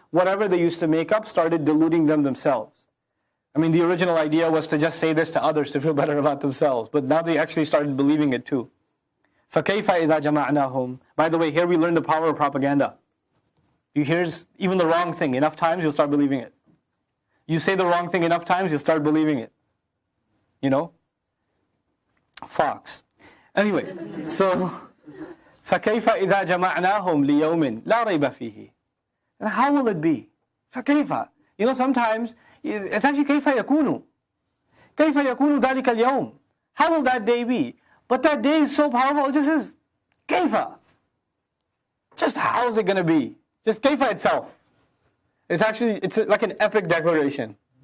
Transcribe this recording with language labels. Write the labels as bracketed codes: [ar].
[en] Whatever they used to make up started deluding them themselves. I mean, the original idea was to just say this to others to feel better about themselves, but now they actually started believing it too. [ar] فَكَيْفَ إِذَا جَمَعْنَاهُمْ. [en] By the way, here we learn the power of propaganda. You hear even the wrong thing enough times, you'll start believing it. You say the wrong thing enough times, you'll start believing it. You know? Fox. Anyway, so [ar] فَكَيْفَ إِذَا جَمَعْنَاهُمْ لِيَوْمٍ لَا رَيْبَ فِيهِ. [en] And how will it be? فَكَيْفَ. You know, sometimes it's actually [ar] كيف يكون. كيف يكون ذلك اليوم. [en] How will that day be? But that day is so powerful, it just says كيف. Just how is it going to be? Just كيف itself. It's like an epic declaration.